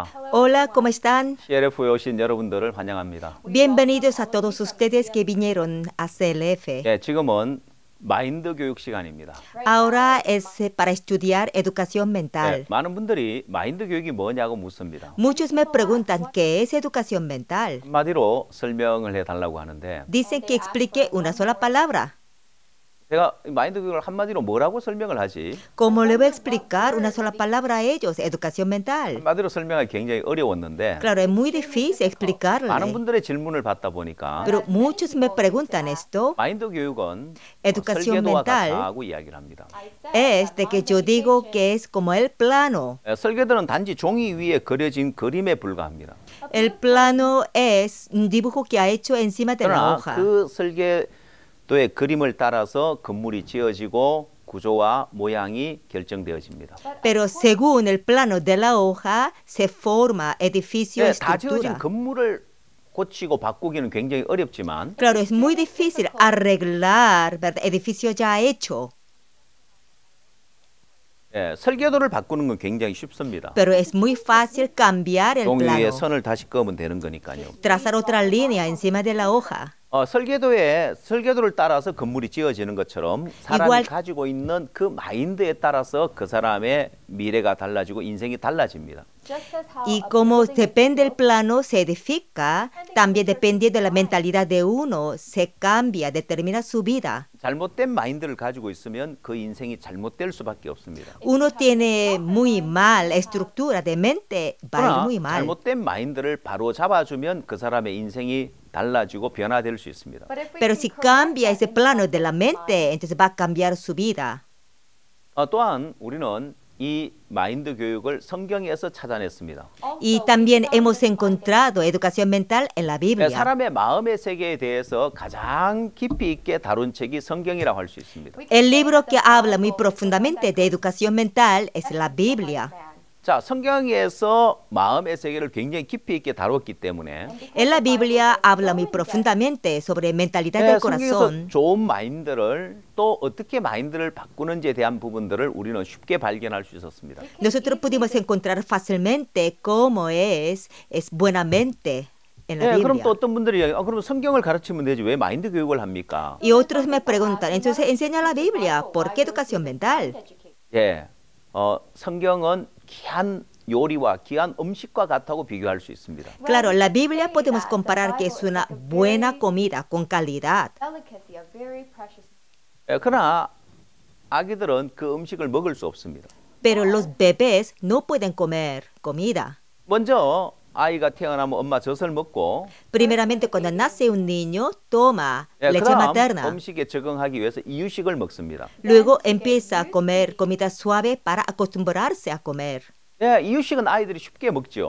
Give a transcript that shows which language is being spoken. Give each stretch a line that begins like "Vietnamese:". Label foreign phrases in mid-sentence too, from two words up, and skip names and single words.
Spanish: Hola, ¿cómo están?
Korean: CLF에 오신 여러분들을 환영합니다.
Spanish: Bienvenidos a todos ustedes que vinieron a CLF.
Korean: 네, 지금은 마인드 교육 시간입니다.
Spanish: Ahora es para estudiar educación mental.
Korean: 네, 많은 분들이 마인드 교육이 뭐냐고 묻습니다.
Spanish: Muchos me preguntan qué es educación mental.
Korean: 한마디로 설명을 해달라고 하는데
Spanish: Dicen que explique una sola palabra.
Korean: 제가 마인드 교육을 한마디로 뭐라고 설명을 하지?
Spanish: ¿Cómo le voy a explicar una sola palabra a ellos? Educación mental.
Korean: 한마디로 설명하기 굉장히 어려웠는데
Spanish: Claro, es muy difícil explicarle.
Korean: 많은 분들의 질문을 받다 보니까
Spanish: Pero muchos me preguntan esto.
Korean: 마인드 교육은
Spanish: Educación
Korean: 설계도와
Spanish: mental
Korean: 같다고 이야기를 합니다.
Spanish: Es de que yo digo que es como el plano.
Korean: 설계도는 단지 종이 위에 그려진 그림에 불과합니다.
Spanish: El plano es un dibujo que ha hecho encima de la
Korean: 그러나
Spanish: hoja.
Korean: 그 설계도의 그림을 따라서 건물이 지어지고 구조와 모양이 결정되어집니다.
Spanish: Pero según el plano de la hoja se forma edificio y
Korean: 다 지어진
Spanish: estructura.
Korean: 건물을 고치고 바꾸기는 굉장히 어렵지만
Spanish: Claro, es muy difícil arreglar, ¿verdad? Edificio ya hecho,
Korean: 설계도를 바꾸는 건 굉장히 쉽습니다.
Spanish: pero es muy fácil cambiar el
Korean: 종이 위에
Spanish: plano,
Korean: 선을 다시 그으면 되는 거니까요.
Spanish: trazar otra línea encima de la hoja.
Korean: 설계도를 따라서 건물이 지어지는 것처럼 사람이
Spanish: igual-
Korean: 가지고 있는 그 마인드에 따라서 그 사람의 미래가 달라지고 인생이 달라집니다.
Spanish: Y como depende del plano se edifica, también dependiendo de la mentalidad de uno, se cambia, determina su vida.
Korean: 잘못된 마인드를 가지고 있으면 그 인생이 잘못될 수밖에 없습니다.
Spanish: Uno tiene muy mal estructura de mente, va a ir
Korean: 그러나
Spanish: muy mal.
Korean: 잘못된 마인드를 바로 잡아주면 그 사람의 인생이 달라지고 변화될 수 있습니다.
Spanish: Pero si cambia ese plano de la mente, entonces va a cambiar su vida.
Korean: 또한 우리는 이 마인드 교육을 성경에서 찾아냈습니다.
Spanish: Y también hemos encontrado educación mental en la Biblia.
Korean: 사람의 마음의 세계에 대해서 가장 깊이 있게 다룬 책이 성경이라고 할 수 있습니다.
Spanish: El libro que habla muy profundamente de educación mental es la Biblia.
Korean: 자, 성경에서 마음의 세계를 굉장히 깊이 있게 다뤘기 때문에
Spanish: En la Biblia habla muy profundamente sobre mentalidad del
Korean: 성경에서
Spanish: corazón.
Korean: 좋은 마인드를 또 어떻게 마인드를 바꾸는지에 대한 부분들을 우리는 쉽게 발견할 수 있었습니다.
Spanish: Nosotros pudimos encontrar fácilmente cómo es buena mente en la
Korean: 그럼
Spanish: Biblia.
Korean: 또 어떤 분들이 그럼 성경을 가르치면 되지 왜 마인드 교육을 합니까?
Spanish: Y otros me preguntan, entonces enseña la Biblia, ¿por qué educación mental?
Korean: 성경은 귀한 요리와 귀한 음식과 같다고 비교할 수 있습니다.
Spanish: Claro, la Biblia podemos comparar que es una buena comida con calidad.
Korean: 그러나 아기들은 그 음식을 먹을 수 없습니다.
Spanish: Pero los bebés no pueden comer comida.
Korean: 먼저 아이가 태어나면 엄마 젖을 먹고
Spanish: Primeramente, cuando nace un niño, toma leche
Korean: 그다음
Spanish: materna.
Korean: 음식에 적응하기 위해서 이유식을 먹습니다.
Spanish: Luego empieza a comer comida suave para acostumbrarse a comer.
Korean: 이유식은 아이들이 쉽게 먹죠.